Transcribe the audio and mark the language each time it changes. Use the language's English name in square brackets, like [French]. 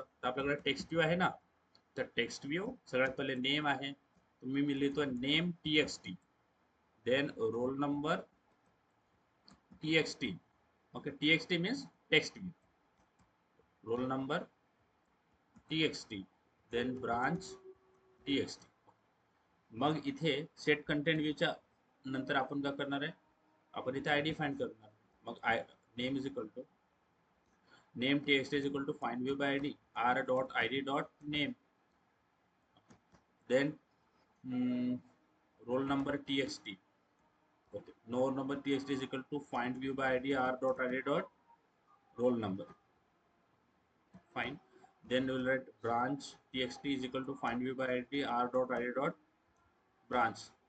[Marathi] तर आपल्याकडे text view आहे ना, तर टेक्स्ट व्ह्यू सगळ्यात पहिले नेम आहे, तुम्ही मी लिहितो name txt, then roll number txt. [English] Okay, txt means text view, roll number txt, then branch txt. [Marathi] मग इथे सेट कंटेंट व्ह्यूच्या नंतर आपण काय करणार आहे, आपण इथे आयडी फाइंड करणार. [English] मग name is equal to name txt is equal to find view by ID r dot id dot name, then roll number txt. Okay, no number txt is equal to find view by id r dot id dot roll number. Fine. Then we will write branch txt is equal to find view by id r dot id dot branch.